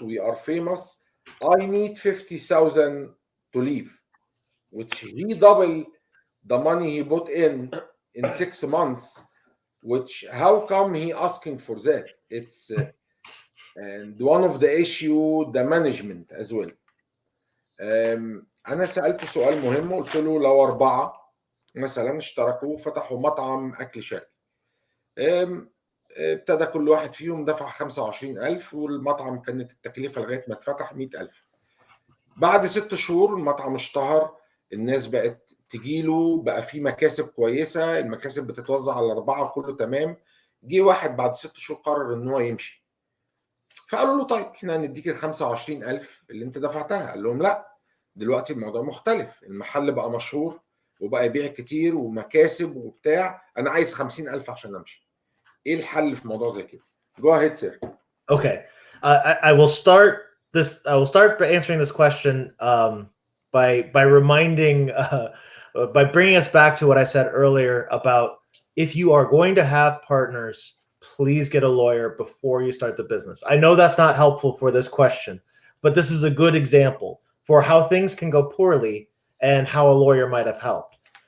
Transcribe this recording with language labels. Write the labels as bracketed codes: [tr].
[en] We are famous. I need 50,000 to leave, which he double the money he put in 6 months. Which how come he asking for that? It's and one of the issue the management as well. [ar] أنا سألته سؤال مهم، قلت له لو 4 مثلا اشتركوا وفتحوا مطعم أكل شرقي، ابتدى كل واحد فيهم دفع 25,000، والمطعم كانت التكلفة لغاية ما اتفتح 100,000. بعد 6 شهور المطعم اشتهر، الناس بقت تجيله، بقى فيه مكاسب كويسة، المكاسب بتتوزع على 4 كله تمام. جه واحد بعد 6 شهور قرر ان هو يمشي، فقالوا له طيب احنا هنديك ال 25,000 اللي انت دفعتها. قال لهم لا، دلوقتي الموضوع مختلف، المحل بقى مشهور وبقى يبيع كتير ومكاسب وبتاع، انا عايز 50,000 عشان امشي. ايه الحل في موضوع زي كده؟ [en] Go ahead, sir. Okay, I will start this. I will start by answering this question by reminding, by bringing us back to what I said earlier about if you are going to have partners, please get a lawyer before you start the business. I know that's not helpful for this question, but this is a good example for how things can go poorly and how a lawyer might have helped.